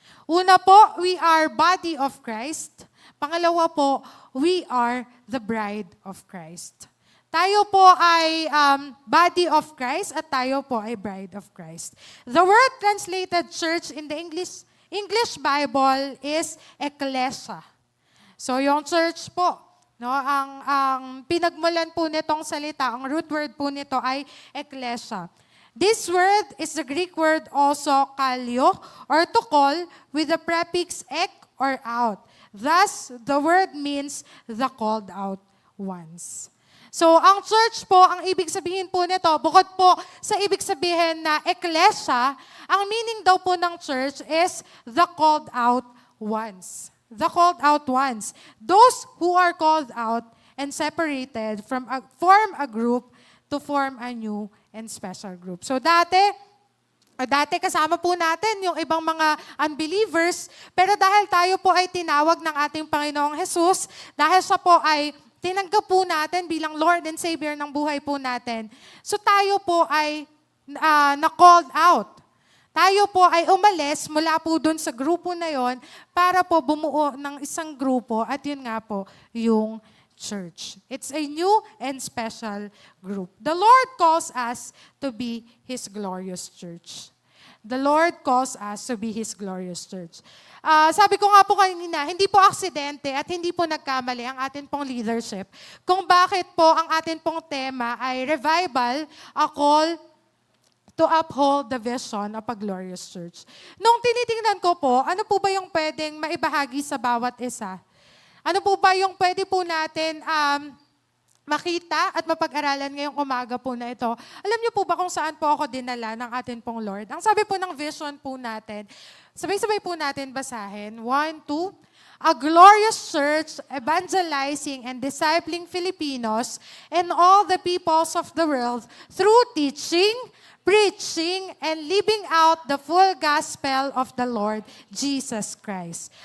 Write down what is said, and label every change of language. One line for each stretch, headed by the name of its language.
Filipino: Una po,
English: we are body of Christ.
Filipino: Pangalawa po,
English: we are the bride of Christ.
Filipino: Tayo po ay
English: body of Christ
Filipino: at tayo po ay
English: bride of Christ. The word translated church in the English Bible is ecclesia.
Filipino: So yung church po, no, ang pinagmulan po nitong salita, ang root word po nito ay ecclesia.
English: This word is the Greek word also kalio or to call with the prefix ek or out. Thus, the word means the called out ones.
Filipino: So, ang church po, ang ibig sabihin po nito, bukod po sa ibig sabihin na ecclesia, ang meaning daw po ng church is
English: the called out ones. The called out ones. Those who are called out and separated form a group to form a new and special group.
Filipino: So, dati kasama po natin yung ibang mga unbelievers, pero dahil tayo po ay tinawag ng ating Panginoong Jesus, dahil siya po ay tinanggap po natin bilang Lord and Savior ng buhay po natin. So tayo po ay na-called out. Tayo po ay umalis mula po dun sa grupo na yon para po bumuo ng isang grupo at yun nga po yung church.
English: It's a new and special group. The Lord calls us to be His glorious church. The Lord calls us to be His glorious church.
Filipino: Sabi ko nga po kanina, hindi po aksidente at hindi po nagkamali ang atin pong leadership kung bakit po ang atin pong tema ay revival,
English: a call to uphold the vision of a glorious church.
Filipino: Nung tinitingnan ko po, ano po ba yung pwedeng maibahagi sa bawat isa? Ano po ba yung pwede po natin makita at mapag-aralan ngayong umaga po na ito? Alam niyo po ba kung saan po ako dinala ng atin pong Lord? Ang sabi po ng vision po natin, sabay-sabay po natin basahin. 1, 2.
English: A glorious church evangelizing and discipling Filipinos and all the peoples of the world through teaching, preaching, and living out the full gospel of the Lord Jesus Christ.